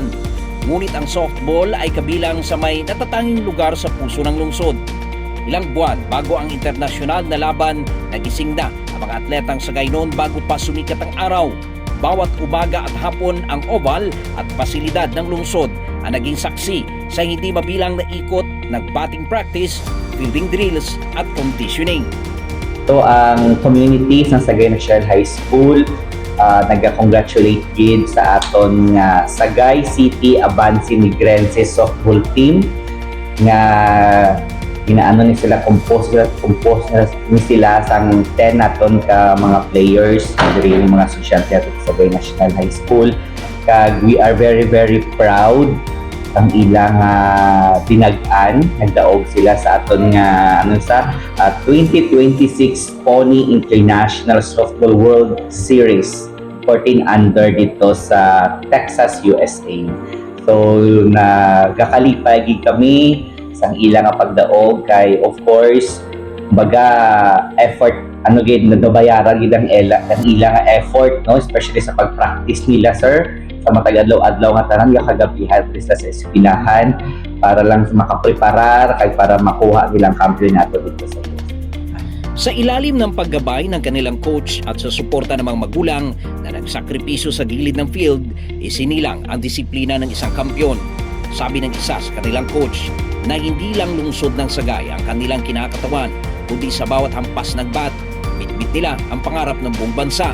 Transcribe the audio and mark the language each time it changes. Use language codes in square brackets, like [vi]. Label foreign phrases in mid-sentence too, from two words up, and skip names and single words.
[tl] Ngunit ang softball ay kabilang sa may natatanging lugar sa puso ng lungsod. Ilang buwan bago ang internasyonal na laban, nagising na ang mga atletang Sagay noon bago pa sumikat ang araw. Bawat umaga at hapon ang oval at pasilidad ng lungsod ang naging saksi sa hindi mabilang na ikot ng [en] batting practice, fielding drills [tl] at conditioning. [hil] So ang communities ng Sagay National High School nag-congratulate gid sa aton nga Sagay City Avance Negrense [en] softball team [hil] nga ginaano ni sila compose ni sila sang 10 naton ka mga players diri yung mga estudyante ato sa Sagay National High School. Kag [en] we are very proud [hil] ang ilang tinag-an, nagdaog sila sa aton nga 2026 Pony International Softball World Series 14 under dito sa Texas, USA. So nagakalipay gid kami sang ilang pagdaog kay [en] of course [hil] baga effort gid nadabayaran gid ang ilang effort, no, especially sa pag-practice nila sir sa matag adlaw nga tanan kagabihan sa eskwelahan para lang makapreparar kay para makuha nilang kampeonato dito sa US. [tl] Sa ilalim ng paggabay ng kanilang coach at sa suporta ng mga magulang na nagsakripisyo sa gilid ng field, isinilang ang disiplina ng isang kampiyon. Sabi ng isa sa kanilang coach na hindi lang lungsod ng Sagay ang kanilang kinakatawan, kundi sa bawat hampas ng bat, bitbit nila ang pangarap ng buong bansa.